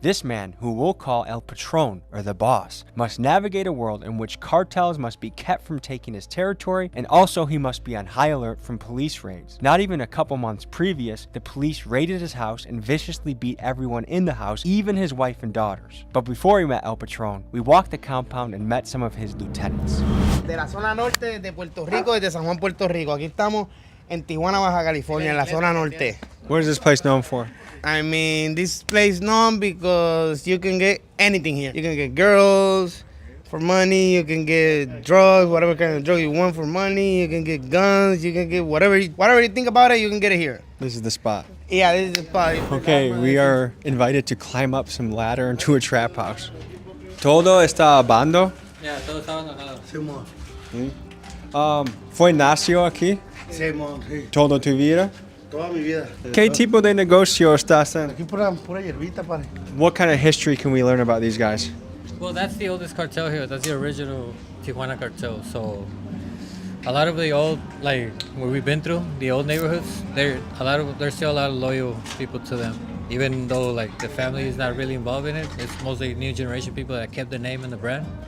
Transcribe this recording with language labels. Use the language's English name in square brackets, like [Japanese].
[English] This man, who we'll call El Patron, or the boss, must navigate a world in which cartels must be kept from taking his territory, and also he must be on high alert from police raids. Not even a couple months previous, the police raided his house and viciously beat everyone in the house, even his wife and daughters. But before we met El Patron, we walked the compound and met some of his lieutenants. [Spanish] De la zona norte de Puerto Rico, desde San Juan, Puerto Rico. Aquí estamos en Tijuana, Baja California, en la zona norte. [English] What is this place known for? I mean, this place known because you can get anything here. You can get girls for money, you can get drugs, whatever kind of drug you want for money, you can get guns, you can get whatever you think about it, you can get it here. This is the spot. Yeah, this is the spot. Okay, we are invited to climb up some ladder into a trap house. [Spanish] ¿Todo está abandonado? Yeah, todo está abandonado. ¿Fue nació aquí? Sí, sí. ¿Toda tu vida? Toda mi vida. ¿Qué tipo de negocio estás en? Aquí pura hierbita, padre. [English] What kind of history can we learn about these guys? Well, that's the oldest cartel here. That's the original Tijuana cartel. So a lot of the old, like where we've been through, the old neighborhoods, there's still a lot of loyal people to them. Even though like the family is not really involved in it, it's mostly new generation people that kept the name and the brand.